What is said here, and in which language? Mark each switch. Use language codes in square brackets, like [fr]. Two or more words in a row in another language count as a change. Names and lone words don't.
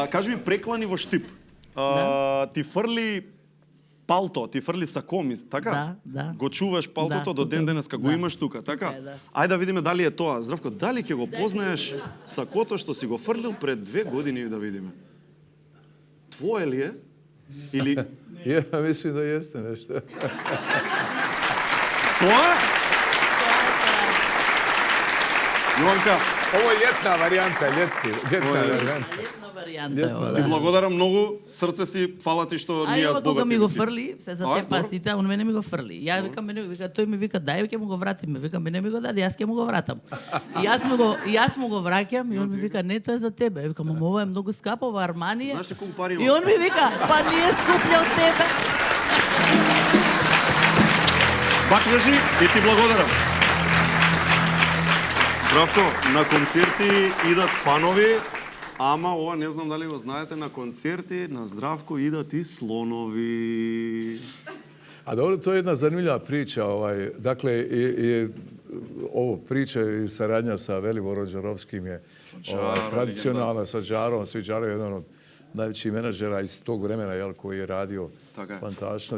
[mk] Кажи ми, преклани во Штип. Ти фрли палто, ти фрли сако, така? Да. Го чуваш палтото до ден денеска, го имаш тука, така? Ајде да видиме дали е тоа. Здравко, дали ќе го познаеш сакото што си го фрлил пред 2 години, да видиме? Твое ли е? Или... [bs] Ja, mislim da jeste nešto. [mk] Тоа? Јованка, [bs] Ovo je ljetna varijanta, ljetna varijanta. [mk] Летна варијанта е ова. Ти благодарам многу, срце си, фала ти што ние јас збогати. кога ми го фрли, се за те пасите, он мене ми го фрли. Ја викам, тој ми вика, дај, ќе му го вратиме. Викам, мене ми го даде, јас ќе му го вратам. И јас му го враќам и он ми вика, не, тоа е за тебе. Викам, ова е многу скапо, ова Армани е. Знаеш ли колку пари има? И он ми вика, па ние скупле од тебе. Бакнежи и ти благодарам. Здравко, на концерти идат фанови, ама ова не знам дали го знаете, на концерти на Здравко идат и слонови. [bs] A dobro, to je jedna zanimljiva priča. Dakle, ovo priča i saradnja sa Veliborom Đarovskim je tradicionalna, sa Đarom. Đaro je jedan od najvećih menadžera iz tog vremena koji je radio fantastično.